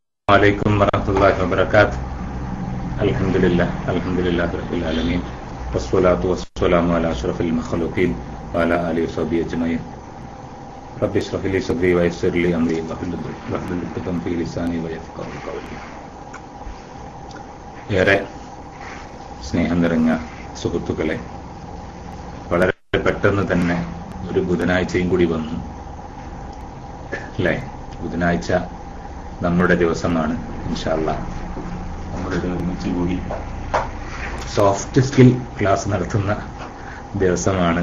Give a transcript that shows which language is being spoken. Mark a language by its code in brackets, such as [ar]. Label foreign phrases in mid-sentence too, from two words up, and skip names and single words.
[ar] عليكم ورحمة الله وبركاته. الحمد لله رب العالمين والصلاة والسلام على أشرف المخلوقين وعلى آله وصحبه أجمعين. رب اشرح لي صدري ويسر لي أمري واحلل عقدة من لساني ويفقهوا قولي. [ml] ഏറെ സ്നേഹം നിറഞ്ഞ സുഹൃത്തുക്കളെ, വളരെ പെട്ടെന്ന് തന്നെ ഒരു ബുധനാഴ്ചയും കൂടി വന്നു അല്ലേ? ബുധനാഴ്ച നമ്മുടെ ദിവസമാണ്. [ar] إن شاء الله [ml] നമ്മുടെ ഒരുമിച്ച് കൂടി [en] soft skill class [ml] നടത്തുന്ന ദിവസമാണ്.